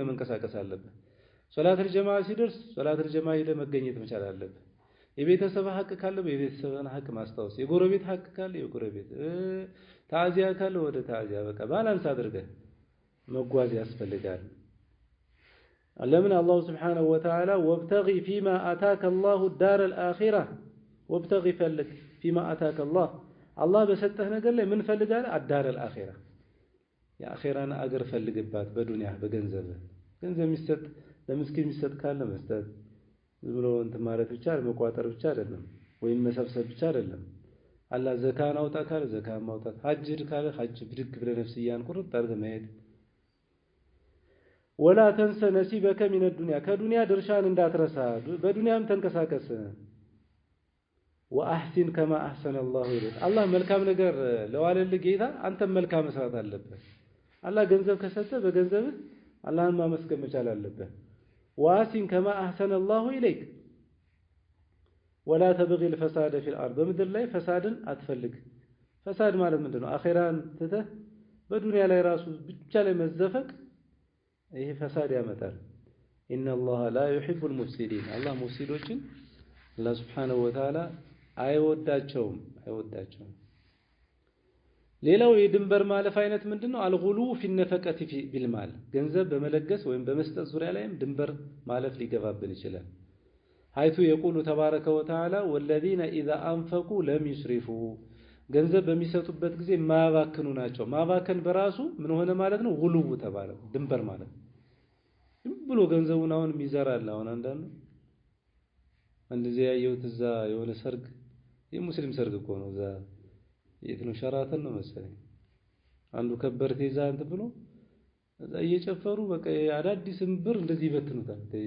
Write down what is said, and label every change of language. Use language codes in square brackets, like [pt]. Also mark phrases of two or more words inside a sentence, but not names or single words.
[am] መንቀሳቀስ አለበት። [ar] صلاة الجماعة [am] ሲደርስ [ar] صلاة الجماعة [am] ሄደ መገኘት መቻል አለበት። የቤተሰብ ሐቅ ካለ የቤተሰብን ሐቅ ማስታወስ የጎረቤት ሐቅ ካለ የጎረቤት ታዚያ ካለ ወደ ታዚያ በቃ ባላንስ አድርገህ መጓዝ ያስፈልጋል። ለምን አላህ [ar] سبحانه وتعالى وابتغ فيما آتاك الله الدار الآخرة وابتغي فلك فيما آتاك الله [am] الله በሰጠህ ነገር ላይ ምን ፈልጋለህ [ar] الدار الآخرة [am] የአኺራን አገር ፈልግባት በዱንያ በገንዘብ የሚሰጥ ለምስኪን የሚሰጥ ካለ መስጠት ዝም ብሎ እንትን ማለት ብቻ መቋጠር ብቻ አይደለም ወይም መሰብሰብ ብቻ አይደለም። አላህ ዘካን አውጣ ካለ ዘካን ማውጣት ሐጅ ካለ ሐጅ ብድግ ብለ ነፍስያን ቁርጥ አድርገህ መሄድ [ar] ولا تنس نصيبك من الدنيا [am] ከዱንያ ድርሻን እንዳትረሳ በዱንያም ተንከሳከስ [ar] واحسن كما احسن الله اليك [am] አላህ መልካም ነገር ለዋለልህ ጌታ አንተ መልካም መስራት አለበት። አላህ ገንዘብ ከሰጠ በገንዘብህ አላህን ማመስገን መቻል አለበት። [ar] واحسن كما احسن الله اليك ولا تبغي الفساد في الارض [am] በምድር ላይ ፈሳድን አትፈልግ። ፈሳድ ማለት ምንድነው? አኺራን ትተህ በዱንያ ላይ ራሱ ብቻ ላይ መዘፈቅ ይሄ ፈሳድ ያመጣል። [ar] ان الله لا يحب المفسدين [am] الله ሙፍሲዶችን አላህ [ar] سبحانه وتعالى [am] አይወዳቸውም። ሌላው የድንበር ማለፍ አይነት ምንድነው? [ar] الغلو في النفقة بالمال [am] ገንዘብ በመለገስ ወይም በመስጠት ዙሪያ ላይም ድንበር ማለፍ ሊገባብን ይችላል። [ar] حيث يقول تبارك وتعالى والذين اذا انفقوا لم يسرفوا [am] ገንዘብ በሚሰጡበት ጊዜ ማባከኑ ናቸው። ማባከን በራሱ ምን ሆነ ማለት ነው? ጉሉ ተባለ ድንበር ማለት ብሎ ገንዘቡን አሁን ይዘራል። አሁን እንደዚህ ያየሁት እዛ የሆነ ሰርግ የሙስሊም ሰርግ እኮ ነው እዛ የት ነው ሸራተን ነው መሰለኝ አንዱ ከበርቴ ይዛ እንትን ብሎ እዛ እየጨፈሩ በቃ አዳዲስም ብር እንደዚህ ይበትኑታል።